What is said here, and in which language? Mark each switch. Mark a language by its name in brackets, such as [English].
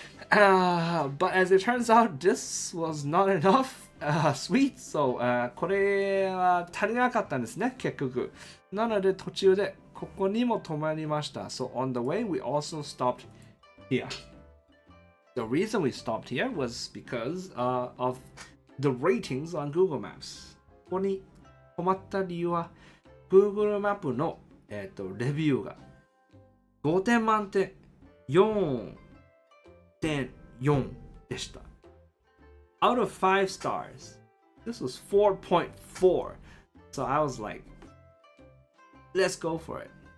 [English] But as it turns out, this was not enough sweet. [Japanese] So これは足りなかったんですね、結局。なので途中でここにも止まりました。 [English] So on the way, we also stopped here.The reason we stopped here was because of the ratings on Google Maps. [Japanese] ここに止まった理由は Google マップの、レビューが5点満点 4.4 でした。 [English] Out of 5 stars, this was 4.4. So I was like, let's go for it.